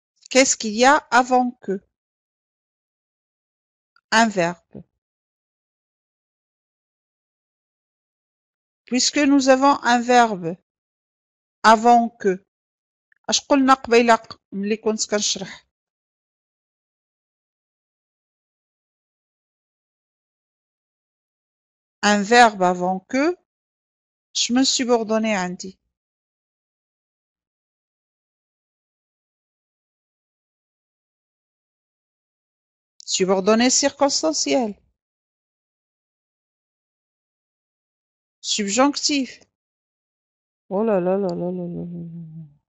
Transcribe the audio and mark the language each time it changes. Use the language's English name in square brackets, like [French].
[French] Qu'est-ce qu'il y a avant que? Un verbe. Puisque nous avons un verbe avant que. [Arabic] اش قلنا قبيله ملي كنت كنشرح؟ [French] un verbe avant que. شمن subordonné عندي؟ subordonné circonstanciel. Subjonctif. Oh là là là là là là là.